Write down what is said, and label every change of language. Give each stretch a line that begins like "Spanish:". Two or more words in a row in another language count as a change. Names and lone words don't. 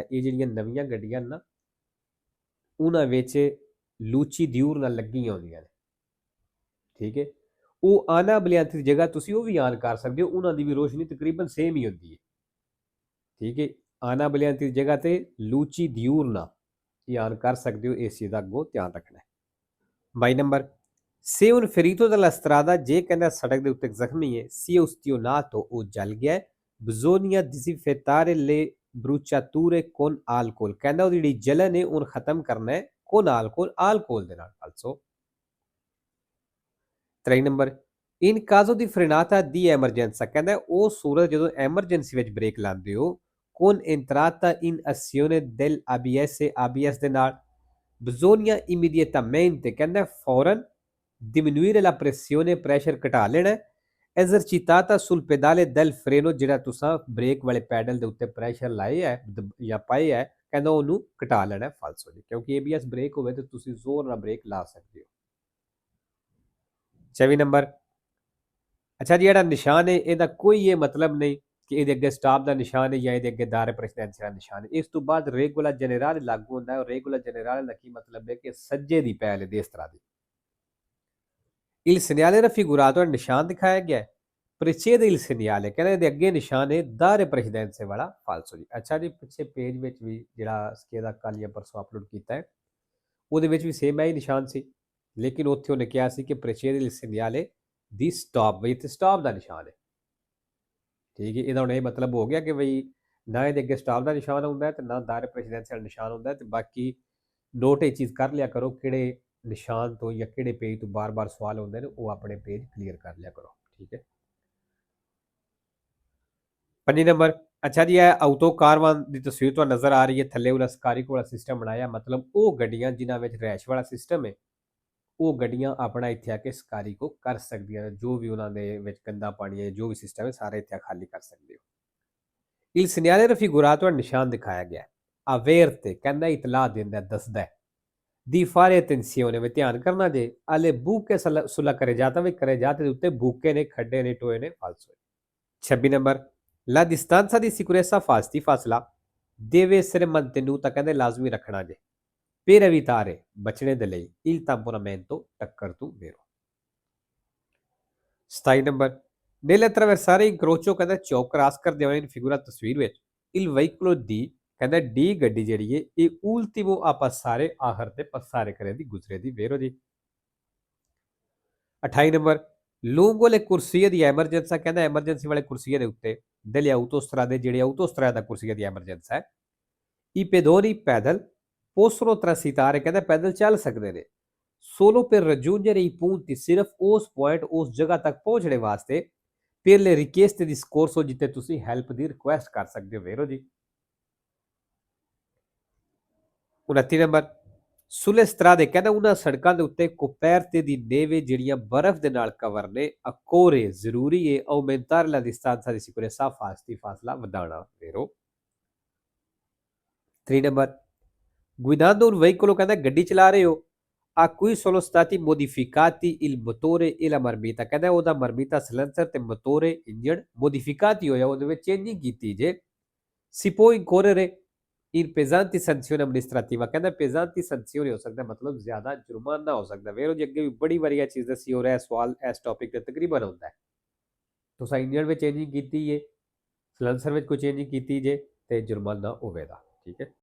Punjabi: ਇਹ ਜਿਹੜੀਆਂ ਨਵੀਆਂ ਗੱਡੀਆਂ ਨਾ ਉਹਨਾਂ ਵਿੱਚ
Italian: luci diurne
Punjabi: ਲੱਗੀਆਂ ਹੁੰਦੀਆਂ ਨੇ ਠੀਕ ਹੈ ਉਹ ਆਨਾ ਅਬਲਿਆਂਤੀ ਦੀ ਜਗ੍ਹਾ ਤੁਸੀਂ ਉਹ ਵੀ ਆਨ ਕਰ ਸਕਦੇ ਹੋ ਉਹਨਾਂ ਦੀ ਵੀ ਰੋਸ਼ਨੀ ਤਕਰੀਬਨ ਸੇਮ ਹੀ ਹੁੰਦੀ ਹੈ ਠੀਕ ਹੈ ਆਨਾ ਅਬਲਿਆਂਤੀ ਦੀ ਜਗ੍ਹਾ ਤੇ
Italian: luci diurne
Punjabi: ਇਹ ਆਨ ਕਰ ਸਕਦੇ ਹੋ ਇਸ ਚੀਜ਼ ਦਾ ਅੱਗੋਂ ਧਿਆਨ ਰੱਖਣਾ ਹੈ 22 ਨੰਬਰ
Italian: se un ferito della strada
Punjabi: ਜੇ ਕਹਿੰਦਾ ਸੜਕ ਦੇ ਉੱਤੇ ਜ਼ਖਮੀ ਹੈ
Italian: si è ustionato
Punjabi: ਉਹ ਜਲ ਗਿਆ ਹੈ
Italian: bisogna disinfettare le bruciature con alcol
Punjabi: ਕਹਿੰਦਾ ਉਹਦੀ ਜਿਹੜੀ ਜਲਨ ਹੈ ਉਹਨੂੰ ਖਤਮ ਕਰਨਾ ਹੈ
Italian: con alcol
Punjabi: ਦੇ ਨਾਲ also 3 ਨੰਬਰ
Italian: in caso di frenata di emergenza
Punjabi: ਕਹਿੰਦਾ ਉਹ ਸੂਰਤ ਜਦੋਂ ਐਮਰਜੈਂਸੀ ਵਿੱਚ ਬ੍ਰੇਕ ਲਾਉਂਦੇ ਹੋ
Italian: con entrata in azione del ABS
Punjabi: ਦੇ ਨਾਲ
Italian: bisogna immediatamente
Punjabi: ਕਹਿੰਦਾ ਫੌਰਨ
Italian: diminuire la pressione
Punjabi: pressure ਘਟਾ ਲੈਣਾ ਹੈ।
Italian: esercitata sul pedale del freno
Punjabi: ਜਿਹੜਾ ਤੁਸੀਂ ਬ੍ਰੇਕ ਵਾਲੇ ਪੈਡਲ ਦੇ ਉੱਤੇ ਪ੍ਰੈਸ਼ਰ ਲਾਏ ਹੈ ਜਾਂ ਪਾਏ ਹੈ ਕਹਿੰਦਾ ਉਹਨੂੰ ਘਟਾ ਲੈਣਾ ਫਾਲਸੋ ਜੀ ਕਿਉਂਕਿ ਏਬੀਐਸ ਬ੍ਰੇਕ ਹੋਵੇ ਤਾਂ ਤੁਸੀਂ ਜ਼ੋਰ ਨਾਲ ਬ੍ਰੇਕ ਲਾ ਸਕਦੇ ਹੋ। 24 ਨੰਬਰ ਅੱਛਾ ਜੀ ਜਿਹੜਾ ਨਿਸ਼ਾਨ ਹੈ ਇਹਦਾ ਕੋਈ ਇਹ ਮਤਲਬ ਨਹੀਂ ਕਿ ਇਹਦੇ ਅੱਗੇ ਸਟਾਪ ਦਾ ਨਿਸ਼ਾਨ ਹੈ ਜਾਂ ਇਹਦੇ ਅੱਗੇ
Italian: dare precedenza
Punjabi: ਦਾ ਨਿਸ਼ਾਨ ਹੈ। ਇਸ ਤੋਂ ਬਾਅਦ
Italian: regola generale
Punjabi: ਲਾਗੂ ਹੁੰਦਾ ਹੈ ਔਰ
Italian: regola generale
Punjabi: ਦਾ ਕੀ ਮਤਲਬ ਹੈ ਕਿ ਸੱਜੇ ਦੀ ਪਹਿਲ ਦੇ ਇਸ ਤਰ੍ਹਾਂ ਦੀ।
Italian: Il segnale raffigurato
Punjabi: ਨਿਸ਼ਾਨ ਦਿਖਾਇਆ ਗਿਆ ਹੈ
Italian: precede il segnale
Punjabi: ਕਹਿੰਦੇ ਇਹਦੇ ਅੱਗੇ ਨਿਸ਼ਾਨ ਹੈ
Italian: dare precedenza
Punjabi: ਵਾਲਾ ਫਾਲਸੋ ਜੀ। ਅੱਛਾ ਜੀ ਪਿੱਛੇ ਪੇਜ ਵਿੱਚ ਵੀ ਜਿਹੜਾ ਸਕੇਦਾ ਕੱਲ ਜਾਂ ਪਰਸੋਂ ਅਪਲੋਡ ਕੀਤਾ ਹੈ ਉਹਦੇ ਵਿੱਚ ਵੀ ਸੇਮ ਹੀ ਨਿਸ਼ਾਨ ਸੀ ਲੇਕਿਨ ਉੱਥੇ ਉਹਨੇ ਕਿਹਾ ਸੀ ਕਿ
Italian: precede il segnale di stop
Punjabi: ਬਈ ਇੱਥੇ ਸਟਾਪ ਦਾ ਨਿਸ਼ਾਨ ਹੈ। ਠੀਕ ਹੈ ਇਹਦਾ ਹੁਣ ਇਹ ਮਤਲਬ ਹੋ ਗਿਆ ਕਿ ਬਈ ਨਾ ਇਹਦੇ ਅੱਗੇ ਸਟਾਪ ਦਾ ਨਿਸ਼ਾਨ ਹੁੰਦਾ ਹੈ ਤੇ ਨਾ
Italian: dare precedenza
Punjabi: ਨਿਸ਼ਾਨ ਹੁੰਦਾ ਹੈ ਤੇ ਬਾਕੀ ਨੋਟ ਇਹ ਚੀਜ਼ ਕਰ ਲਿਆ ਕਰੋ ਕਿਹੜੇ ਨਿਸ਼ਾਨ ਤੋਂ ਜਾਂ ਕਿਹੜੇ ਪੇਜ ਤੋਂ ਬਾਰ-ਬਾਰ ਸਵਾਲ ਹੁੰਦੇ ਨੇ ਉਹ ਆਪਣੇ ਪੇਜ ਕਲੀਅਰ ਕਰ ਲਿਆ ਕਰੋ। ਠੀਕ ਹੈ 5 ਨੰਬਰ ਅੱਛਾ ਜੀ ਇਹ ਆਟੋ ਕਾਰਵਾਨ ਦੀ ਤਸਵੀਰ ਤੁਹਾਨੂੰ ਨਜ਼ਰ ਆ ਰਹੀ ਹੈ ਥੱਲੇ ਉਹਦਾ ਸਕਾਰੀਕੋ ਵਾਲਾ ਸਿਸਟਮ ਬਣਾਇਆ ਮਤਲਬ ਉਹ ਗੱਡੀਆਂ ਜਿਨ੍ਹਾਂ ਵਿੱਚ ਰੈਸ਼ ਵਾਲਾ ਸਿਸਟਮ ਹੈ ਉਹ ਗੱਡੀਆਂ ਆਪਣਾ ਇੱਥੇ ਆ ਕੇ ਸਕਾਰੀਕੋ ਕਰ ਸਕਦੀਆਂ ਨੇ ਜੋ ਵੀ ਉਹਨਾਂ ਦੇ ਵਿੱਚ ਗੰਦਾ ਪਾਣੀ ਹੈ ਜੋ ਵੀ ਸਿਸਟਮ ਹੈ ਸਾਰੇ ਇੱਥੇ ਖਾਲੀ ਕਰ ਸਕਦੇ ਹੋ।
Italian: Il segnale raffigurato
Punjabi: ਨਿਸ਼ਾਨ ਦਿਖਾਇਆ ਗਿਆ averte ਕਹਿੰਦਾ ਇਤਲਾਹ ਦਿੰਦਾ ਦੱਸਦਾ
Italian: di fare attenzione
Punjabi: ਵੀ ਧਿਆਨ ਕਰਨਾ ਜੇ
Italian: alle buche sulla carreggiata
Punjabi: ਵੀ carreggiate ਦੇ ਉੱਤੇ ਬੂਕੇ ਨੇ ਖੱਡੇ ਨੇ ਟੋਏ ਨੇ ਫਾਲਸੋ।
Italian: 26 ਨੰਬਰ la distanza di sicurezza ਫਾਸਲਾ deve essere mantenuta
Punjabi: ਕਹਿੰਦੇ ਲਾਜ਼ਮੀ ਰੱਖਣਾ ਜੇ
Italian: per evitare
Punjabi: ਬਚਣੇ ਦੇ ਲਈ
Italian: il tamponamento
Punjabi: ਟੱਕਰ ਤੋਂ
Italian: vero।
Punjabi: 27 ਨੰਬਰ
Italian: nelle attraversare incrocio
Punjabi: ਕਹਿੰਦਾ ਚੌਕ ਕ੍ਰਾਸ ਕਰਦੇ ਹੋਏ ਫਿਗੂਰਾ ਤਸਵੀਰ ਵਿੱਚ
Italian: il veicolo di
Punjabi: ਕਹਿੰਦਾ ਡੀ ਗੱਡੀ ਜਿਹੜੀ ਹੈ ਇਹ
Italian: ultimo a passare
Punjabi: ਆਖਰ ਤੇ passare ਕਰੇ ਦੀ ਗੁਜ਼ਰੇ ਦੀ vero ਜੀ। 28 ਨੰਬਰ
Italian: lungo le corsie di emergenza
Punjabi: ਕਹਿੰਦਾ ਐਮਰਜੈਂਸੀ ਵਾਲੇ ਕੁਰਸੀਏ ਦੇ ਉੱਤੇ
Italian: delle autostrade
Punjabi: ਜਿਹੜੇ autostrada ਕੁਰਸੀਏ ਦੀ ਐਮਰਜੈਂਸੀ ਹੈ
Italian: i pedoni
Punjabi: ਪੈਦਲ
Italian: possono transitare
Punjabi: ਕਹਿੰਦਾ ਪੈਦਲ ਚੱਲ ਸਕਦੇ ਨੇ
Italian: solo per raggiungere i punti
Punjabi: ਸਿਰਫ ਉਸ ਪੁਆਇੰਟ ਉਸ ਜਗ੍ਹਾ ਤੱਕ ਪਹੁੰਚਣੇ ਵਾਸਤੇ
Italian: per le richieste di soccorso
Punjabi: ਜਿੱਥੇ ਤੁਸੀਂ ਹੈਲਪ ਦੀ ਰਿਕੁਐਸਟ ਕਰ ਸਕਦੇ ਹੋ vero ਜੀ। 29 ਨੰਬਰ
Italian: sulle strade
Punjabi: ਕਹਿੰਦਾ ਉਹਨਾਂ ਸੜਕਾਂ ਦੇ ਉੱਤੇ
Italian: coperte di neve
Punjabi: ਜਿਹੜੀਆਂ ਬਰਫ਼ ਦੇ ਨਾਲ ਕਵਰ ਨੇ occorre ਜ਼ਰੂਰੀ ਹੈ
Italian: aumentare la distanza di sicurezza
Punjabi: ਫਾਸਲਾ ਵਧਾਉਣਾ vero।
Italian: 3 ਨੰਬਰ guidando un veicolo
Punjabi: ਕਹਿੰਦਾ ਗੱਡੀ ਚਲਾ ਰਹੇ ਹੋ
Italian: a cui sono stati modificati il motore e la marmita ਕਹਿੰਦਾ
Punjabi: ਉਹਦਾ marmita silencer ਤੇ motore ਇੰਜਣ modificati ਹੋਇਆ ਉਹਦੇ ਵਿੱਚ ਚੇਂਜਿੰਗ ਕੀਤੀ ਜੇ
Italian: si può incorrere in pesanti sanzioni amministrativa
Punjabi: ਕਹਿੰਦਾ
Italian: pesanti sanzioni
Punjabi: ਹੋ ਸਕਦਾ ਮਤਲਬ ਜ਼ਿਆਦਾ ਜੁਰਮਾਨਾ ਹੋ ਸਕਦਾ vero ਜੀ ਅੱਗੇ ਵੀ ਬੜੀ ਵਾਰੀ ਇਹ ਚੀਜ਼ ਦੱਸੀ ਹੋ ਰਿਹਾ ਸਵਾਲ ਇਸ ਟੌਪਿਕ ਤੇ ਤਕਰੀਬਨ ਹੁੰਦਾ ਹੈ ਤੁਸੀਂ ਇੰਜਣ ਵਿੱਚ ਚੇਂਜਿੰਗ ਕੀਤੀ ਹੈ ਸਿਲੈਂਸਰ ਵਿੱਚ ਕੋਈ ਚੇਂਜਿੰਗ ਕੀਤੀ ਜੇ ਤੇ ਜੁਰਮਾਨਾ ਹੋਵੇਗਾ। ਠੀਕ ਹੈ